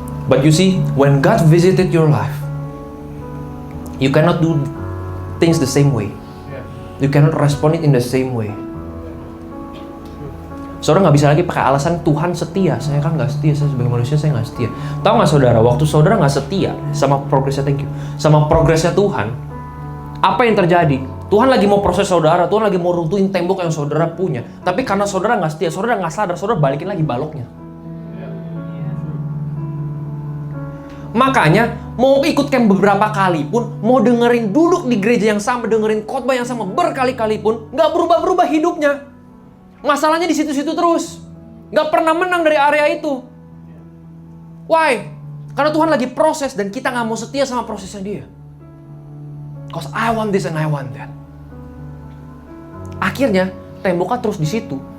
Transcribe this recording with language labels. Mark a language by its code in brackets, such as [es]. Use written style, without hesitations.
[en] But you see, when God visited your life, you cannot do things the same way. You cannot respond it in the same way. [id] Saudara nggak bisa lagi pakai alasan Tuhan setia. Saya kan nggak setia, saya sebagai manusia saya nggak setia. Tahu nggak saudara, waktu saudara nggak setia sama progresnya, sama progresnya Tuhan, apa yang terjadi? Tuhan lagi mau proses saudara, Tuhan lagi mau runtuhin tembok yang saudara punya. Tapi karena saudara nggak setia, saudara nggak sadar, saudara balikin lagi baloknya. Makanya mau ikut camp beberapa kali pun, mau dengerin duduk di gereja yang sama, dengerin khotbah yang sama berkali-kali pun, nggak berubah-berubah hidupnya. Masalahnya di situ-situ terus, nggak pernah menang dari area itu. [en] Why? [id] Karena Tuhan lagi proses dan kita nggak mau setia sama prosesnya Dia. [en] Cause I want this and I want that. [id] Akhirnya temboknya terus di situ.